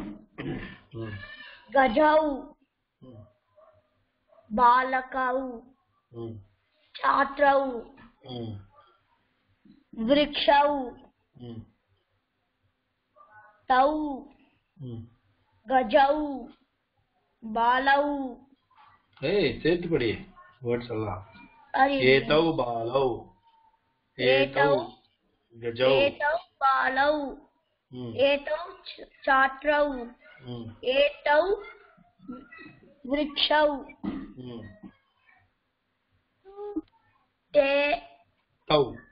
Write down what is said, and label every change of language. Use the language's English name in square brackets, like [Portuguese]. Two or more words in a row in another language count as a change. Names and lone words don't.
[Sanskrit] गजौ बालकौ छात्रौ वृक्षौ तौ गजौ बालौ [Tamil] சேர்த்து படி வேர்ட்ஸ் எல்லாம் [Sanskrit] एतौ बालौ एतौ गजौ एतौ बालौ एतौ छात्रौ एतौ वृक्षौ तौ